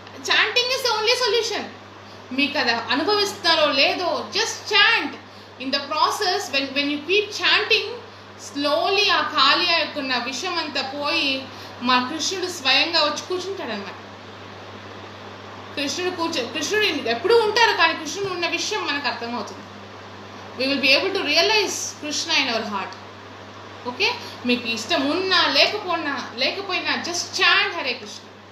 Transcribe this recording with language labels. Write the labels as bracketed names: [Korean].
[English] Chanting is the only solution. [Telugu] మీకు అది అనుభవిస్తారో లేదో, [English] Just chant. In the process when you keep chanting, slowly [Telugu] ఆ కాళియా యొక్క విషయం అంతా పోయి మా కృష్ణుడు స్వయంగా వచ్చి కూర్చుంటాడనమాట. కృష్ణుడు ఎప్పుడూ ఉంటారు, కానీ కృష్ణుడు ఉన్న విషయం మనకు అర్థమవుతుంది. [English] We will be able to realize Krishna in our heart. Okay? [Telugu] మీకు ఇష్టం ఉన్నా లేకపోయినా [English] just chant [Telugu] Hare Krishna.